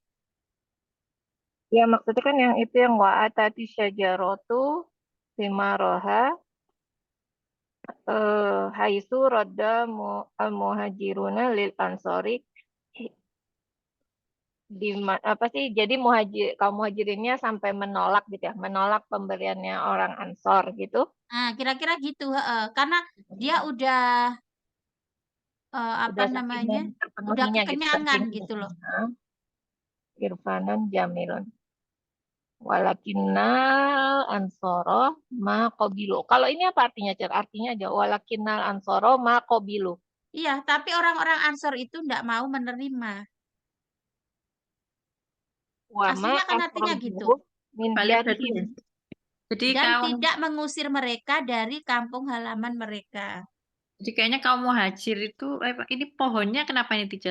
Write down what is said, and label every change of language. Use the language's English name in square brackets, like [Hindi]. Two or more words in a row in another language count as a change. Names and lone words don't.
[Indonesian] Ya maksudnya kan yang itu yang [Arabic] وآتت شجرة ثمارها حيث رد المهاجرون للأنصار [Indonesian] di apa sih jadi kaum muhajirinnya sampai menolak gitu ya, menolak pemberiannya orang ansor gitu. Nah, kira-kira gitu, karena dia udah apa Udah saking namanya? Udah terpenuhinya gitu, kekenyangan saking gitu loh. [Arabic] عرفانا جميل. ولكن الأنصار ما قبلوا. [Indonesian] Kalau ini apa artinya, Cer? Artinya aja [Arabic] ولكن الأنصار ما قبلوا. [Indonesian] Iya, tapi orang-orang Ansor itu enggak mau menerima. [Arabic] وما [Indonesian] Aslinya kan artinya gitu. [Arabic] أخرجوهم من [Indonesian] Balik berarti [Arabic] ديارهم. [Indonesian] ya. Jadi Dan kaum tidak mengusir mereka dari kampung halaman mereka. jadi kayaknya kaum muhajir itu ini pohonnya kenapa ini teacher?